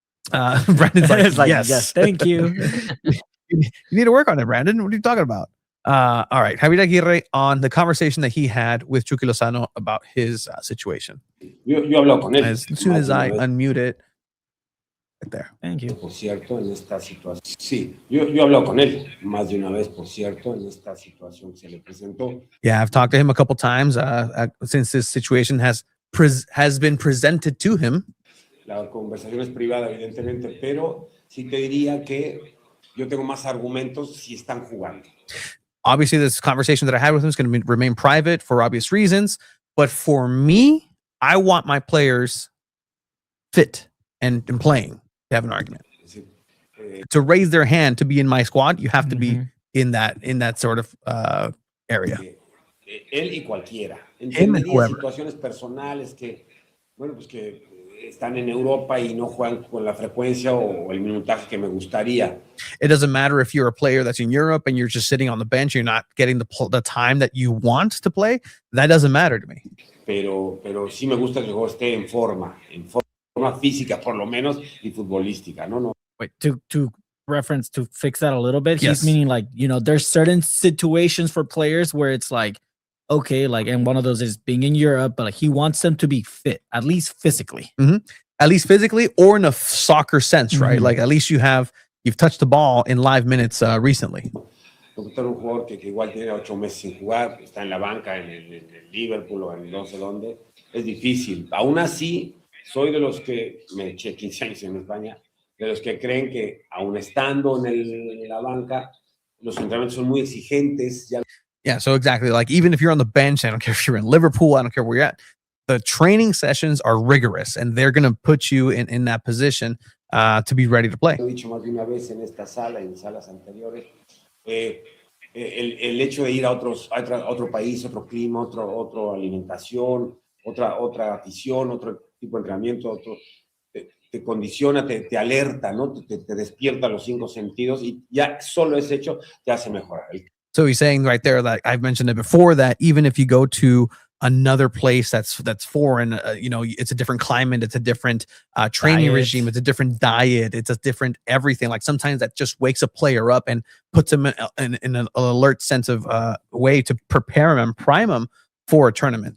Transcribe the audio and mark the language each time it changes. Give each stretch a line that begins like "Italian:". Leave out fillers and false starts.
English: Brandon's like, yes, thank you. You need to work on it, Brandon. What are you talking about? All right, Javier Aguirre on the conversation that he had with Chucky Lozano about his situation.
Spanish: Yo hablo con él.
English: As soon as I unmute it, right there. Thank you.
Spanish: Por cierto, en esta situación. Sí, yo hablo con él más de una vez, por cierto, en esta situación que se le presentó.
English: Yeah, I've talked to him a couple times since this situation has been presented to him.
Spanish: La conversación es privada, evidentemente, pero sí te diría que yo tengo más argumentos si están jugando.
English: Obviously, this conversation that I had with him is going to remain private for obvious reasons. But for me, I want my players fit and playing to have an argument. To raise their hand to be in my squad, you have to be in that sort of area.
Spanish: Él y cualquiera. Entendería situaciones personales que, bueno, pues que están en Europa y no juegan con la frecuencia o el minutaje que me gustaría.
English: It doesn't matter if you're a player that's in Europe and you're just sitting on the bench, you're not getting the time that you want to play. That doesn't matter to me.
Spanish: Pero sí me gusta que el juego esté en forma física por lo menos y futbolística, ¿no?
English: Wait, to reference, to fix that a little bit, yes. He's meaning like, there's certain situations for players where it's like, okay, like, and one of those is being in Europe, but like he wants them to be fit, at least physically. Mm-hmm. At least physically, or in a soccer sense, right? Mm-hmm. Like at least you've touched the ball in live minutes recently.
Spanish: Porque un jugador que igual tiene 8 meses sin jugar, está en la banca en el Liverpool o en no sé dónde, es difícil. Aún así, soy de los que, me eché 15 años en España, de los que creen que aún estando en la banca, los entrenamientos son muy exigentes.
English: Yeah, so exactly. Like even if you're on the bench, I don't care if you're in Liverpool, I don't care where you're at, the training sessions are rigorous and they're going to put you in that position to be ready to play.
Spanish: He dicho más de una vez en esta sala, en salas anteriores, el hecho de ir a otro país, otro clima, otra alimentación, otra afición, otro tipo de entrenamiento, te condiciona, te alerta, ¿no? Te despierta los 5 sentidos y ya solo ese hecho te hace mejorar.
English: So he's saying right there, that I've mentioned it before, that even if you go to another place that's foreign, it's a different climate, it's a different training Diet. regime, it's a different diet, it's a different everything. Like sometimes that just wakes a player up and puts him in an alert sense of way to prepare him and prime him for a tournament.